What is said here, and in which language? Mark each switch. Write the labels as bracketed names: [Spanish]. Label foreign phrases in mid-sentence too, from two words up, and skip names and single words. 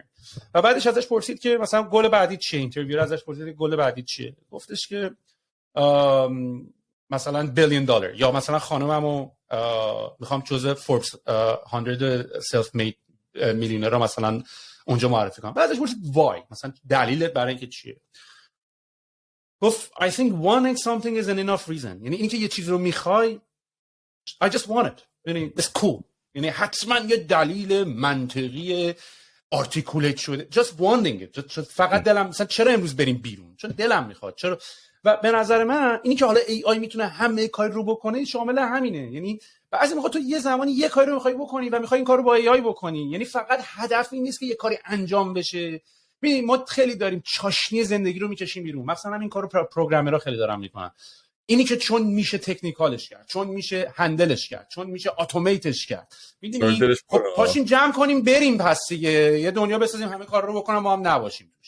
[Persian] و بعدش ازش پرسید که مثلا گل بعدی چیه، اینترویور ازش پرسید گل بعدی چیه، گفتش که مثلا $1 بیلیون یا مثلا خانممو میخوام جزء فوربس 100 [English] self made millionaire [Persian] رو مثلا اونجا معرفی کنم. بعدش پرسید وای، مثلا دلیل برای اینکه چیه، گفت [English] I think wanting something is an enough reason. [Persian] یعنی اینکه یه چیز رو میخوای [English] I just want it، [Persian] یعنی [English] it's cool، [Persian] یعنی حتما یه دلیل منطقی آرتیکولیت شده [English] just wanting it، [Persian] فقط دلم مثلا چرا امروز بریم بیرون، چون دلم میخواد، چرا. و به نظر من اینی که حالا ای آی میتونه همه کار رو بکنه شامل همینه. یعنی بعضی موقع تو یه زمانی یه کاری رو میخوای بکنی و میخوای این کارو با ای آی بکنی، یعنی فقط هدف این نیست که یه کاری انجام بشه. ببین ما خیلی داریم چاشنی زندگی رو میکشیم بیرون، مثلا همین کارو پروگرامرها خیلی دارن میکنن، اینی که چون میشه تکنیکالش کرد، چون میشه هندلش کرد، چون میشه اتوماتش کرد، میدونی خب پاشیم جمع کنیم بریم پس دیگه یه دنیا بسازیم همه کار رو بکنم ما هم نباشیم توش.